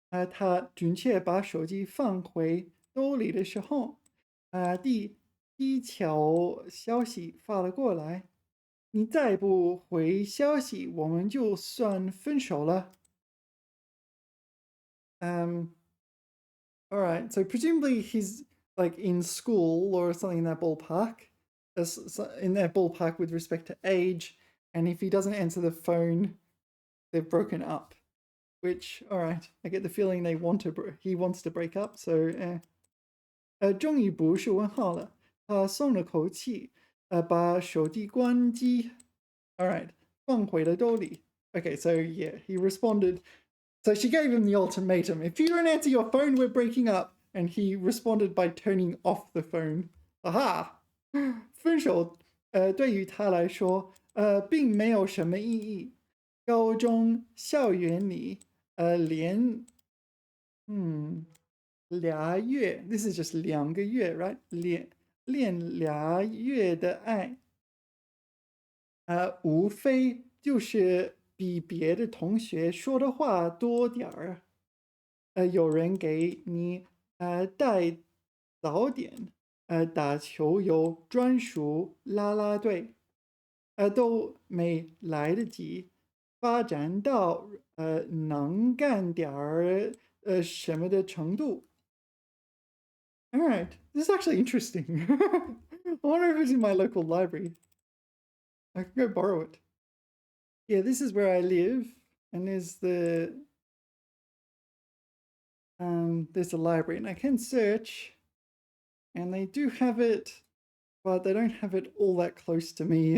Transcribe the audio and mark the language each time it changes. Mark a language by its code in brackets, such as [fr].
[zh] 他准确把手机放回兜里的时候，第一条消息发了过来，你再不回消息，我们就算分手了。 [en] Um, all right. So presumably he's like in school or something in that ballpark, in that ballpark with respect to age. And if he doesn't answer the phone, they've broken up. Which, all right, I get the feeling he wants to break up. [zh] So, 终于不是问号了。他松了口气，把手机关机。 [en] All right, [zh] 放回了兜里。 [en] Okay, so yeah, he responded. So she gave him the ultimatum: if you don't answer your phone, we're breaking up. And he responded by turning off the phone. Aha! [zh] 分手，对于他来说，并没有什么意义。高中校园里，连，俩月， [en] this is just [zh] 2个月，right？练俩月的爱，无非就是比别的同学说的话多点儿。有人给你带早点，打球有专属啦啦队，都没来得及发展到能干点儿什么的程度。 [en] All right, this is actually interesting. I wonder if it's in my local library. I can go borrow it. Yeah, this is where I live, and there's the library, and I can search, and they do have it, but they don't have it all that close to me.